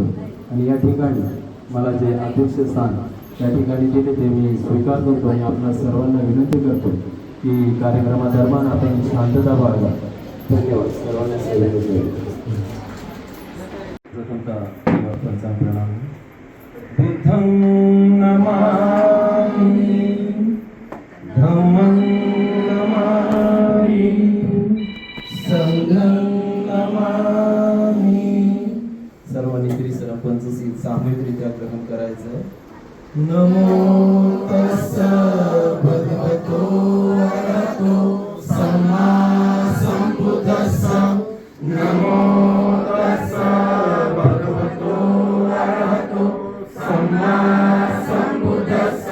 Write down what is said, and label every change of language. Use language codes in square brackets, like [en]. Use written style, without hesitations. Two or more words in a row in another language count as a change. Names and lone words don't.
[mr] आणि या ठिकाणी मला जे अध्यक्ष स्थान त्या ठिकाणी दिले ते मी स्वीकार करतो आणि आपल्या सर्वांना विनंती करतो की कार्यक्रमादरम्यान आपण शांतता बाळगा. धन्यवाद. सर्वांना सविनय जयभीम. प्रथमतः पंचांग प्रणाम. [pi] बुद्धं नमामि, धम्मं नमामि, संघं नमामि. [mr] सर्वांनी त्रिसरा पंचशील सामूहिकरित्या ग्रहण करायचं. [pi] नमो तस्स भगवतो अरहतो सम्मा संबुद्धस्स. नमो तस्स भगवतो अरहतो सम्मा संबुद्धस्स.